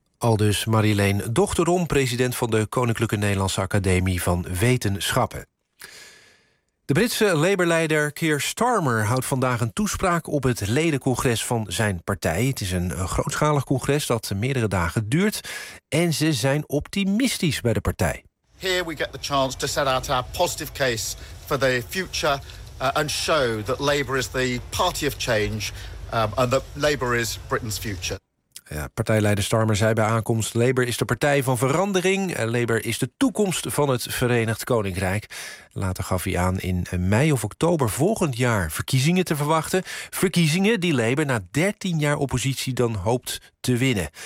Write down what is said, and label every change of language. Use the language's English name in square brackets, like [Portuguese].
[Dutch] Aldus Marileen Dochterom, president van de Koninklijke Nederlandse Academie van Wetenschappen. De Britse Labour-leider Keir Starmer houdt vandaag een toespraak op het ledencongres van zijn partij. Het is een grootschalig congres dat meerdere dagen duurt. En ze zijn optimistisch bij de partij. [English] Here we get the chance to set out our positive case for the future and show that Labour is the party of change and that Labour is Britain's future. [Dutch] Ja, partijleider Starmer zei bij aankomst: Labour is de partij van verandering. Labour is de toekomst van het Verenigd Koninkrijk. Later gaf hij aan in mei of oktober volgend jaar verkiezingen te verwachten. Verkiezingen die Labour na 13 jaar oppositie dan hoopt te winnen.